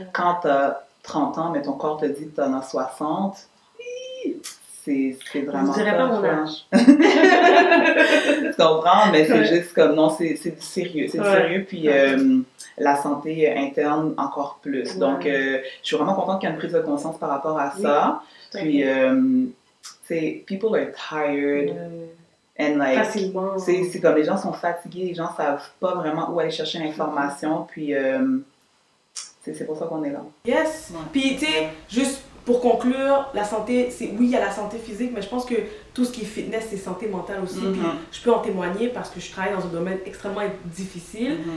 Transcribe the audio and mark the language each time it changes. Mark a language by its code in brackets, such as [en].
[fr] Quand tu as 30 ans, mais ton corps te dit que tu en as 60, c'est vraiment... Je dirais pas mon âge. Tu comprends? Mais c'est juste comme, non, c'est du sérieux. C'est du sérieux, puis la santé interne encore plus. Donc, je suis vraiment contente qu'il y ait une prise de conscience par rapport à ça. Puis, tu sais, [en] people are tired. And like, [fr] facilement. C'est comme les gens sont fatigués, les gens savent pas vraiment où aller chercher l'information, puis c'est pour ça qu'on est là. [en] Yes! [fr] Puis tu sais, juste pour conclure, la santé, oui, il y a la santé physique, mais je pense que tout ce qui est fitness, c'est santé mentale aussi. Puis je peux en témoigner parce que je travaille dans un domaine extrêmement difficile.